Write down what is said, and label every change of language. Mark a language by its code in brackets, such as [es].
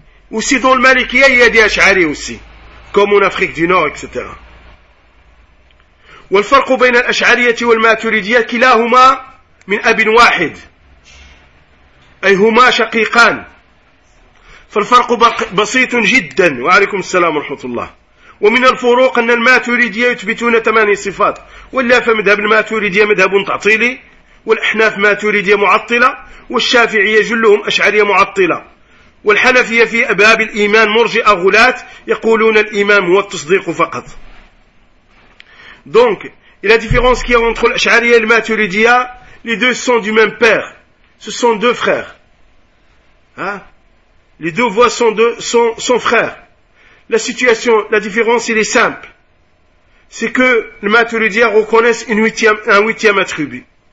[fr] Aussi dans le Malikiyya, il y a des Ash'ari aussi. Comme en Afrique du Nord, etc. [ar] والفرق بين الأشعرية والماتوريدية كلاهما من أب واحد. أي هما شقيقان. فالفرق بسيط جدا. وعليكم السلام ورحمة الله. ومن الفروق أن الماتوريدية يثبتون 8 صفات وإلا فمذهب الماتوريدية مذهب تعطيلي والأحناف ماتوريدية معطلة والشافعية جلهم أشعرية معطلة والحنفية في أباب الإيمان مرجئة غلاة يقولون الإيمان هو التصديق فقط. [fr] Donc, la différence qu'il y a entre l'Ash'ariya et l'Maturidiyya, les deux sont du même père. Ce sont deux frères. Les deux voies sont frères. La situation, la différence, il est simple. C'est que le Maturidiyya reconnaisse un huitième attribut.